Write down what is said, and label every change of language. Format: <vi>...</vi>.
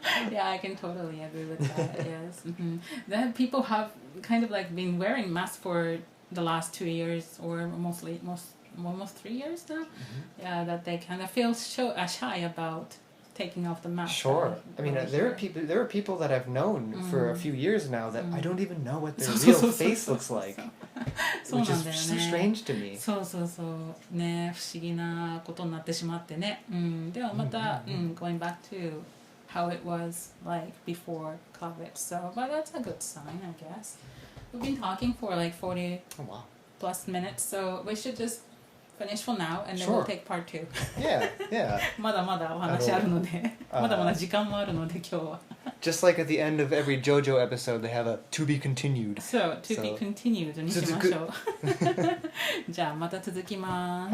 <en>Yeah, I can totally agree with that. Yes. Then people have kind of like been wearing masks for the last 2 years or almost 3 years now. Yeah, that they kind of feel shy about taking off the mask. Sure. I mean, there are people that I've known for a few years now that I don't even know what their real face looks like. Which is so strange to me.</en> <ja>そうね、不思議なことになってしまってね。ではまた、</ja> <en>going back to how it was like before COVID. So, but that's a good sign, I guess. We've been talking for like 40 plus minutes, so we should just finish for now and then we'll take part 2. Yeah.</en> <ja>まだまだお話あるので、まだまだ時間もあるので今日は。</ja> <en>Just like at the end of every JoJo episode, they have a to be continued. So, to be continued</en> <ja>にしましょう。じゃあまた続きます。</ja>